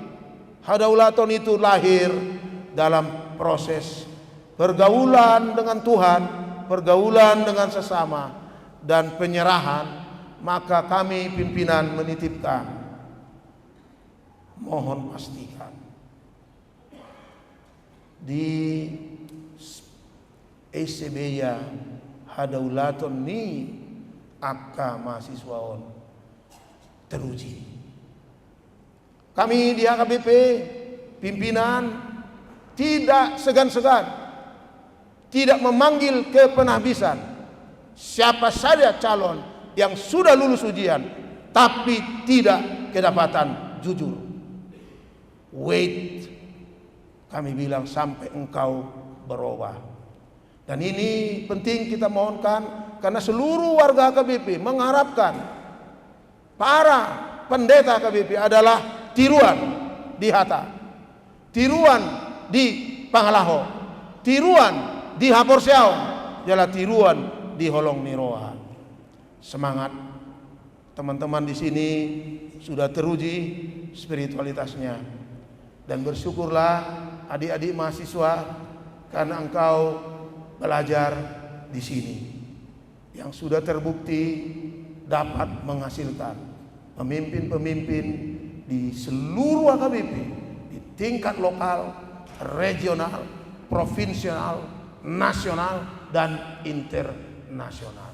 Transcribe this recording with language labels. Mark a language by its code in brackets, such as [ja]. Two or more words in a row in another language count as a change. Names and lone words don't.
[id] Hadaulaton itu lahir dalam proses pergaulan dengan Tuhan, pergaulan dengan sesama, dan penyerahan. Maka kami pimpinan menitipkan, mohon pastikan di ECB-ya [bbc] hadaulaton ni akka mahasiswaon [id] teruji. Kami di HKBP pimpinan tidak segan-segan, tidak memanggil kepenahbisan siapa saja calon yang sudah lulus ujian tapi tidak kedapatan jujur. Wait, kami bilang, sampai engkau berubah. Dan ini penting kita mohonkan, karena seluruh warga HKBP mengharapkan para pendeta HKBP adalah [bbc] tiruan di Hatta, tiruan di Pangalaho, tiruan di Haporseaon, jalan tiruan di Holong Niroa. [id] Semangat teman-teman di sini sudah teruji spiritualitasnya, dan bersyukurlah adik-adik mahasiswa karena engkau belajar di sini yang sudah terbukti dapat menghasilkan pemimpin-pemimpin di seluruh HKBP, di tingkat lokal, regional, provinsial, nasional, dan internasional.